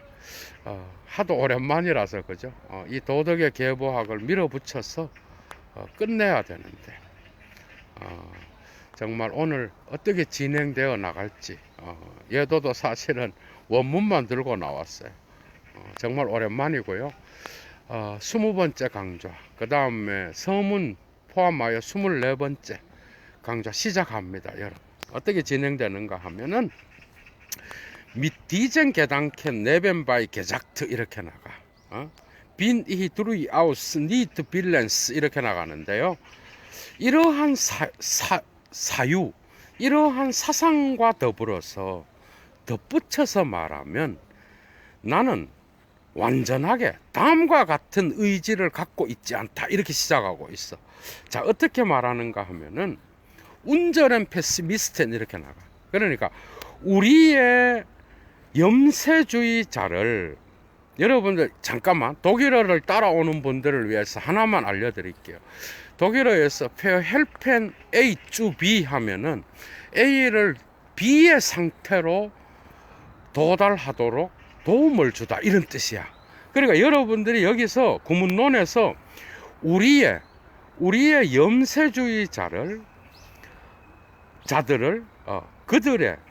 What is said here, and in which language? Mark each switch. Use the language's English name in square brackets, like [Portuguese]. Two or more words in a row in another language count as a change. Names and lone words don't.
[Korean] 하도 오랜만이라서 그죠? 이 도덕의 계보학을 밀어붙여서 끝내야 되는데 정말 오늘 어떻게 진행되어 나갈지 예도도 사실은 원문만 들고 나왔어요. 정말 오랜만이고요. 20번째 강좌, 그 다음에 서문 포함하여 24번째 강좌 시작합니다. 여러분, 어떻게 진행되는가 하면은 [German] mit diesen Gedanken nebenbei gesagt [Korean] 이렇게 나가. [German] bin ich durchaus nicht willens [Korean] 이렇게 나가는데요. 이러한 사유, 이러한 사상과 더불어서 덧붙여서 말하면 나는 완전하게 다음과 같은 의지를 갖고 있지 않다, 이렇게 시작하고 있어. 자, 어떻게 말하는가 하면은 운전은 패시미스트는 이렇게 나가. 그러니까 우리의 염세주의자를, 여러분들 잠깐만 독일어를 따라오는 분들을 위해서 하나만 알려드릴게요. 독일어에서 [German] verhelfen A zu B [Korean] 하면은 A를 B의 상태로 도달하도록 도움을 주다, 이런 뜻이야. 그러니까 여러분들이 여기서 구문론에서 우리의 염세주의자들을 그들의